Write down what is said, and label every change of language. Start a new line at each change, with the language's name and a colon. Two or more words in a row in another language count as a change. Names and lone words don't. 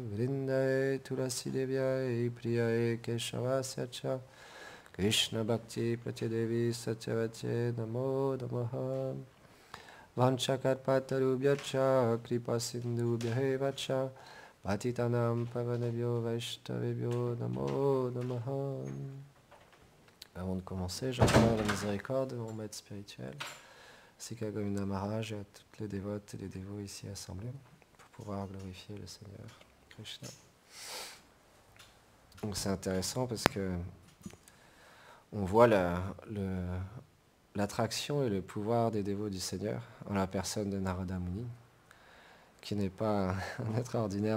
Sanskrit: वृन्दायै तुलसी देव्यै प्रियायै केशवस्य च कृष्ण भक्ति प्रदे देवि सत्यवत्यै नमो नमः. वाञ्छाकल्पतरुभ्यश्च कृपा सिन्धुभ्य एव च पतितानां पावनेभ्यो वैष्णवेभ्यो नमो नमः.
French: Avant de commencer, j'implore la miséricorde de mon maître spirituel, ainsi qu'à Govinda Maharaj et à toutes les dévotes et les dévots ici assemblés, pour pouvoir glorifier le Seigneur Krishna. Donc c'est intéressant parce que on voit l'attraction et le pouvoir des dévots du Seigneur en la personne de Narada Muni, qui n'est pas un être ordinaire.